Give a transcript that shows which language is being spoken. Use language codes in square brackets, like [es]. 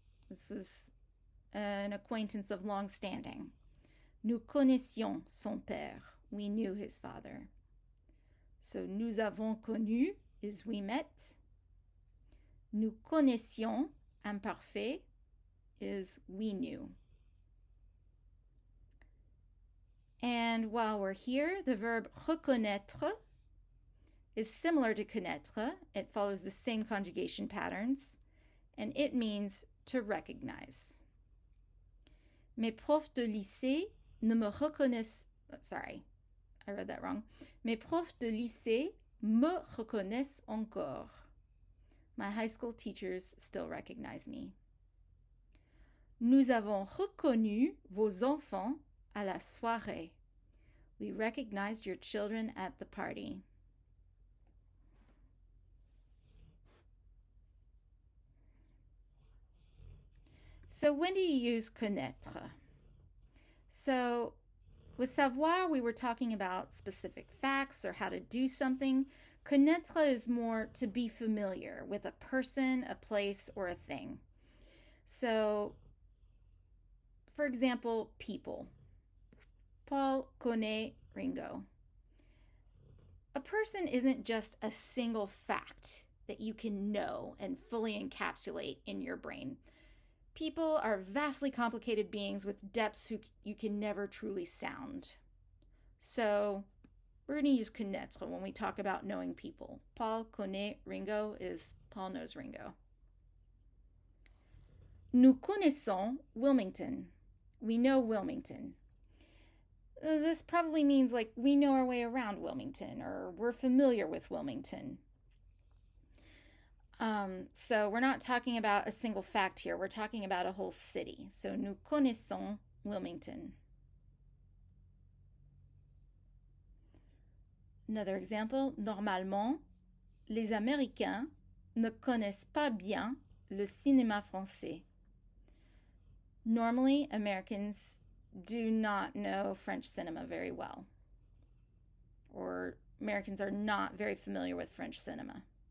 [en] This was an acquaintance of long standing. [fr] Nous connaissions son père. [en] We knew his father. So [fr] nous avons connu [en] is we met. [fr] Nous connaissions, imparfait, [en] is we knew. And while we're here, the verb reconnaître is similar to connaître. It follows the same conjugation patterns, and it means to recognize. [fr] Mes profs de lycée ne me reconnaissent... [en] Sorry, I read that wrong. [fr] Mes profs de lycée me reconnaissent encore. [en] My high school teachers still recognize me. [fr] Nous avons reconnu vos enfants à la soirée. [en] We recognized your children at the party. So when do you use connaître? So with savoir, we were talking about specific facts or how to do something. Connaître is more to be familiar with a person, a place, or a thing. So, for example, people. [fr] Paul connaît Ringo. [en] A person isn't just a single fact that you can know and fully encapsulate in your brain. People are vastly complicated beings with depths you can never truly sound. So, we're going to use connaître when we talk about knowing people. [fr] Paul connaît Ringo [en] is Paul knows Ringo. [fr] Nous connaissons Wilmington. [en] We know Wilmington. This probably means like we know our way around Wilmington or we're familiar with Wilmington. So we're not talking about a single fact here. We're talking about a whole city. [fr] So nous connaissons Wilmington. [en] Another example, [fr] normalement, les Américains ne connaissent pas bien le cinéma français. [en] Normally, Americans do not know French cinema very well. Or Americans are not very familiar with French cinema.